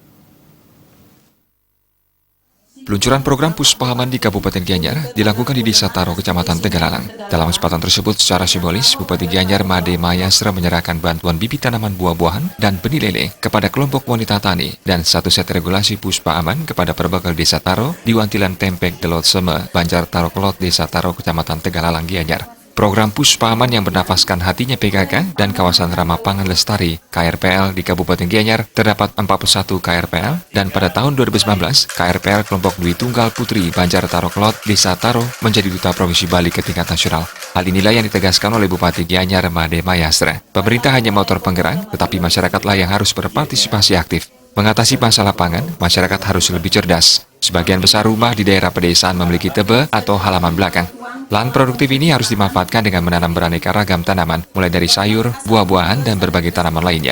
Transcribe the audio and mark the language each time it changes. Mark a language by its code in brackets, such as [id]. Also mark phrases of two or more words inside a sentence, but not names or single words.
[id] Peluncuran program Puspa Aman di Kabupaten Gianyar dilakukan di Desa Taro, Kecamatan Tegalalang. Dalam kesempatan tersebut, secara simbolis, Bupati Gianyar Made Mayastra menyerahkan bantuan bibit tanaman buah-buahan dan benih lele kepada kelompok wanita tani dan satu set regulasi Puspa Aman kepada perbekal Desa Taro di Wantilan Tempek Delot Seme, Banjar Taro Kelot, Desa Taro, Kecamatan Tegalalang, Gianyar. Program Puspa Aman yang bernafaskan hatinya PKK dan Kawasan Ramah Pangan Lestari KRPL di Kabupaten Gianyar terdapat 41 KRPL dan pada tahun 2019 KRPL kelompok Dwi Tunggal Putri Banjar Taro Kelot Desa Taro menjadi duta Provinsi Bali ke tingkat nasional. Hal inilah yang ditegaskan oleh Bupati Gianyar Made Mayastra. Pemerintah hanya motor penggerak, tetapi masyarakatlah yang harus berpartisipasi aktif. Mengatasi masalah pangan, masyarakat harus lebih cerdas. Sebagian besar rumah di daerah pedesaan memiliki tebe atau halaman belakang. Lahan produktif ini harus dimanfaatkan dengan menanam beraneka ragam tanaman, mulai dari sayur, buah-buahan, dan berbagai tanaman lainnya.